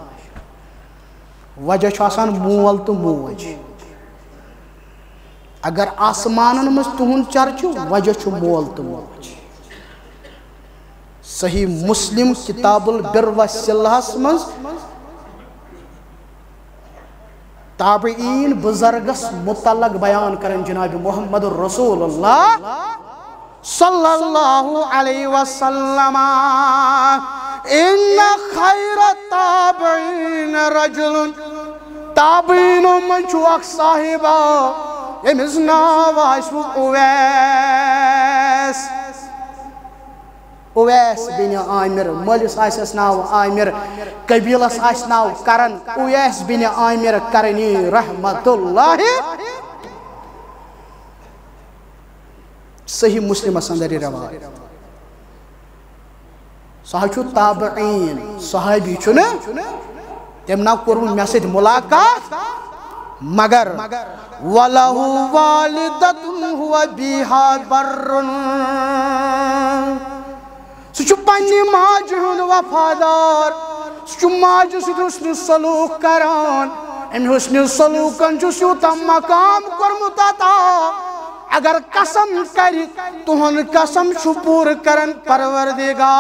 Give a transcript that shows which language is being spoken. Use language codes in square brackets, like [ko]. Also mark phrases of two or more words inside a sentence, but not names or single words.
[ks] وجہ چھُ آسان مول تہٕ موج اگر آسمانن منٛز تِہُنٛد چرچہٕ وجہ چھُ مول تہٕ موج صحیح مسلم کتاب البر والصلہس منٛز تابعین بزرگس متعلق بیان کرن جناب محمد رسول اللہ [ar] صلی اللہ علیہ وسلم ان خیر تابعین رجل [ks] تابعین من چھُ اکھ صاحبہ ییٚمِس ناو آسہِ اویس بن عامر مٲلِس آسٮ۪س ناو عامر قبیلس آسہِ ناو کرن اویس بن عامر کرنی [ar] رحمت اللہ [ks] صحیح مسلمس اندر روایت سہ چھُ تابعین صحابی چھُنہ تٔمۍ نا کوٚرمُت مےٚ سۭتۍ مُلاقات مگر [ar] وَلَهُ وَالِدَةٌ هُوَ بِهَا [ks] بَرٌّ سُہ چھُ پننہِ ماجہِ ہُنٛد وفادار سُہ ماجہ سۭتۍ حسن سلوک کران امہِ حسن سلوکن چھُس یوٗتاہ مقام کوٚرمُت عطا اگر قسم کری تہنٛد قسم چھُ پوٗرٕ کران پروردگار